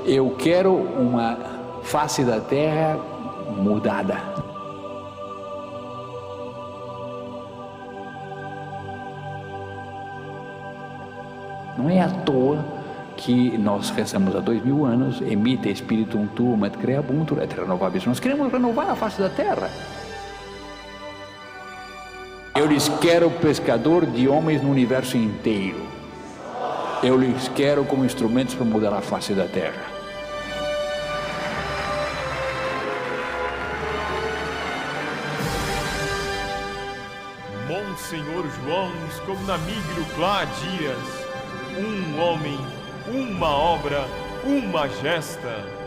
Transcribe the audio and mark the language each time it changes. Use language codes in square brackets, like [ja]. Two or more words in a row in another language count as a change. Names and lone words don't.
[pt] Eu quero uma face da terra mudada. Não é à toa que nós rezamos há 2000 anos, [la] emite spiritum tuum et creabuntur et renovabis. [pt] Nós queremos renovar a face da terra. Eu lhes quero pescador de homens no universo inteiro. Eu lhes quero como instrumentos para mudar a face da terra. Monsenhor João, scomnamigro Clá Dias, um homem, uma obra, uma gesta.